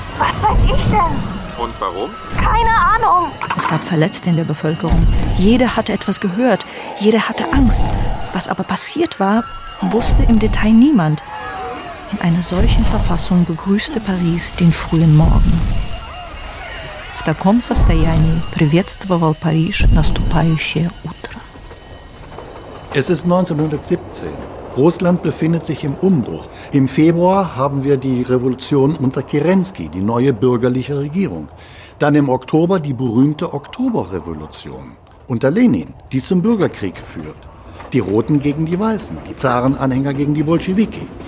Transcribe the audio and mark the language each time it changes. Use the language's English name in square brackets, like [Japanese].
[German] Was weiß ich denn? Und warum? Keine Ahnung. Es gab Verletzte in der Bevölkerung. Jeder hatte etwas gehört. Jeder hatte Angst. Was aber passiert war, wusste im Detail niemand. In einer solchen Verfassung begrüßte Paris den frühen Morgen. [Russian] В таком состоянии приветствовал Париж наступающее утро. [German] Es ist 1917. Russland befindet sich im Umbruch. Im Februar haben wir die Revolution unter Kerensky, die neue bürgerliche Regierung. Dann im Oktober die berühmte Oktoberrevolution unter Lenin, die zum Bürgerkrieg führt. Die Roten gegen die Weißen, die Zarenanhänger gegen die Bolschewiki.